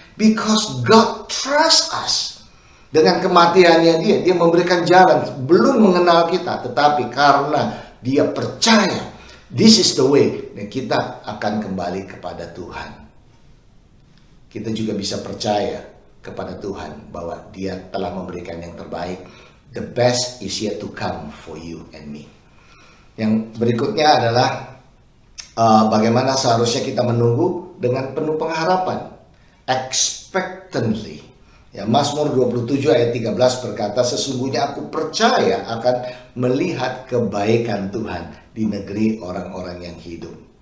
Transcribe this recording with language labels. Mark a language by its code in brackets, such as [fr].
[en] Because God trusts us. [id] Dengan kematiannya Dia memberikan jalan, belum mengenal kita, tetapi karena Dia percaya, [en] this is the way, [id] dan kita akan kembali kepada Tuhan. kita juga bisa percaya kepada Tuhan bahwa Dia telah memberikan yang terbaik. [en] The best is yet to come for you and me. [id] Yang berikutnya adalah bagaimana seharusnya kita menunggu dengan penuh pengharapan, [en] expectantly. [id] Ya, Mazmur 27 ayat 13 berkata, sesungguhnya aku percaya akan melihat kebaikan Tuhan di negeri orang-orang yang hidup.